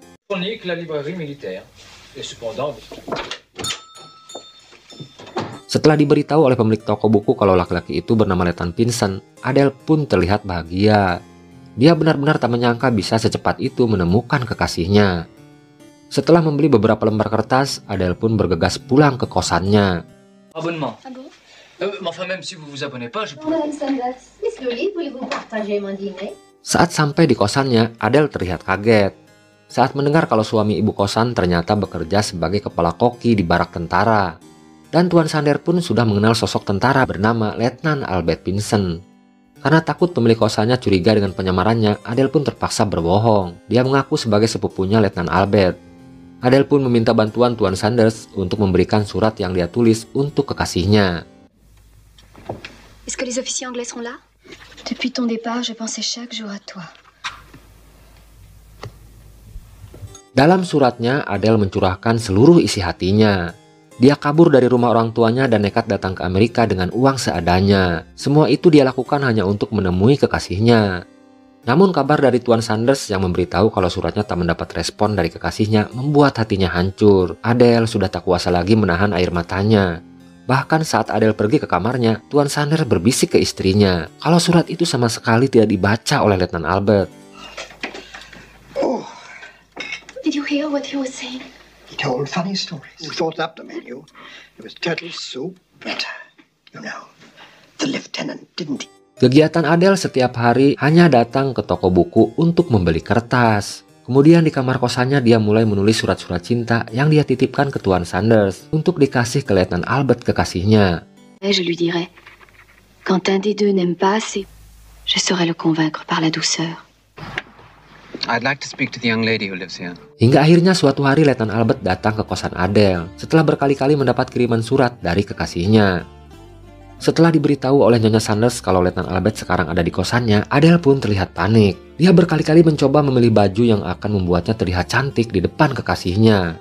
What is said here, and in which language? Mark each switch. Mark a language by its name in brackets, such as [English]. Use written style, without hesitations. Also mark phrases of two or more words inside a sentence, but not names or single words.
[Indonesian] Setelah diberitahu oleh pemilik toko buku kalau laki-laki itu bernama Letnan Pinson, Adele pun terlihat bahagia. Dia benar-benar tak menyangka bisa secepat itu menemukan kekasihnya. Setelah membeli beberapa lembar kertas, Adele pun bergegas pulang ke kosannya. [French] Abonnement. Ah bon? Enfin, même si vous vous abonnez pas, je... Madame Sanders, Miss Loli, voulez-vous partager mon dîner? [Indonesian] Saat sampai di kosannya, Adele terlihat kaget. Saat mendengar kalau suami ibu kosan ternyata bekerja sebagai kepala koki di barak tentara. Dan Tuan Sander pun sudah mengenal sosok tentara bernama Letnan Albert Pinson. Karena takut pemilik kosannya curiga dengan penyamarannya, Adele pun terpaksa berbohong. Dia mengaku sebagai sepupunya Letnan Albert. Adele pun meminta bantuan Tuan Sanders untuk memberikan surat yang dia tulis untuk kekasihnya. [French] Est-ce que les officiers anglais sont là? Depuis ton départ, je pensais chaque jour à toi. [Indonesian] Dalam suratnya, Adele mencurahkan seluruh isi hatinya. Dia kabur dari rumah orang tuanya dan nekat datang ke Amerika dengan uang seadanya. Semua itu dia lakukan hanya untuk menemui kekasihnya. Namun kabar dari Tuan Sanders yang memberitahu kalau suratnya tak mendapat respon dari kekasihnya membuat hatinya hancur. Adele sudah tak kuasa lagi menahan air matanya. Bahkan saat Adele pergi ke kamarnya, Tuan Sanders berbisik ke istrinya kalau surat itu sama sekali tidak dibaca oleh Letnan Albert. [English] Oh, Did you hear what he was saying? he told funny stories. We thought up the menu. It was turtle soup, but, you know, the lieutenant didn't. [Indonesian] Kegiatan Adele setiap hari hanya datang ke toko buku untuk membeli kertas. Kemudian di kamar kosannya dia mulai menulis surat-surat cinta yang dia titipkan ke Tuan Sanders untuk dikasih ke Letnan Albert kekasihnya. [French] Je lui dirai, quand un des deux n'aime pas assez, je saurai le convaincre par la douceur. [English] I'd like to speak to the young lady who lives here. [Indonesian] Hingga akhirnya suatu hari Letnan Albert datang ke kosan Adele setelah berkali-kali mendapat kiriman surat dari kekasihnya. Setelah diberitahu oleh Nyonya Sanders kalau Letnan Albert sekarang ada di kosannya, Adele pun terlihat panik. Dia berkali-kali mencoba memilih baju yang akan membuatnya terlihat cantik di depan kekasihnya.